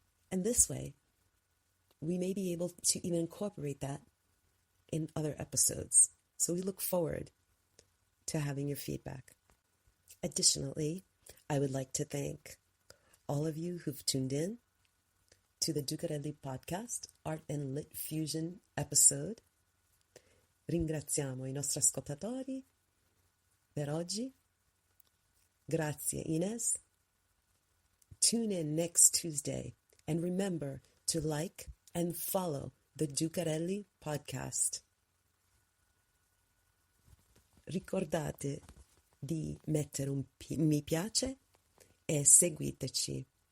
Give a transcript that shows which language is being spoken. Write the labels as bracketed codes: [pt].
[en] And this way, we may be able to even incorporate that in other episodes. So we look forward to having your feedback. Additionally, I would like to thank all of you who've tuned in to the Ducarelli podcast, Art and Lit Fusion episode. [it] Ringraziamo I nostri ascoltatori per oggi. Grazie, Ines. [en] Tune in next Tuesday, and remember to like and follow the Ducarelli podcast. [it] Ricordate di mettere un mi piace e seguiteci.